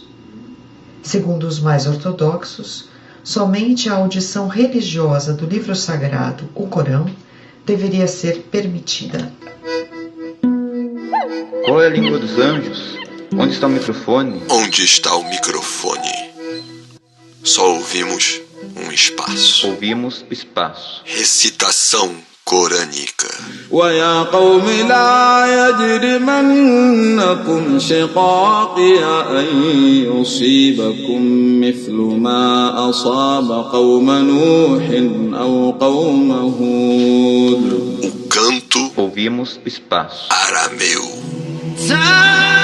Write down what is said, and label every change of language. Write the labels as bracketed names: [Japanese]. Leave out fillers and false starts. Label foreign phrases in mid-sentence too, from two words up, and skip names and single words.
[Portuguese] Segundo os mais ortodoxos, somente a audição religiosa do livro sagrado, o Corão, deveria ser permitida. Qual é a língua dos anjos? Onde está o microfone? Onde está o microfone? Só ouvimos um espaço. Ouvimos espaço. Recitação corânica. [Arabic] وَيَا قَوْمِ لَا يَجْرِمَنَّكُمْ شِقَاقِي أَنْ يُصِيبَكُمْ مِثْلُ مَا أَصَابَ قَوْمَ نُوحٍ أَوْ قَوْمَ هُودٍ. [Portuguese] O canto Ouvimos espaço. arameu.